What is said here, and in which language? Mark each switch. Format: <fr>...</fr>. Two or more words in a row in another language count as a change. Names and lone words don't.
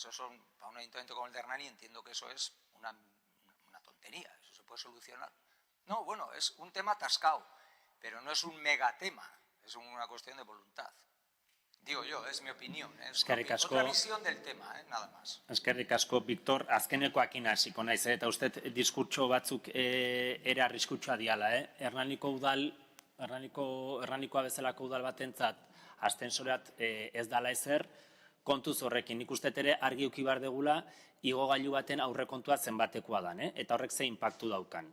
<es>Eso son, para un ayuntamiento como el de Hernani, entiendo que eso es una tontería, eso se puede solucionar. No, es un tema atascado, pero no es un megatema, es una cuestión de voluntad. digo yo, es mi opinión. Es</es> <eu>Eskerrik asko.</eu> <es>otra visión del tema, nada más.</es> <eu>Eskerrik asko, Victor, azkenekoakin hasiko naiz, eta uste diskurtso batzuk ere arriskutsua diala. Hernanikoa bezalako udal batentzat ascensoreat ez dala ezer, kontuz horrekin, nik uste ere argi uki behar degula igogailu baten aurrekontua zenbatekoa dan, eta horrek ze inpaktu daukan.</eu>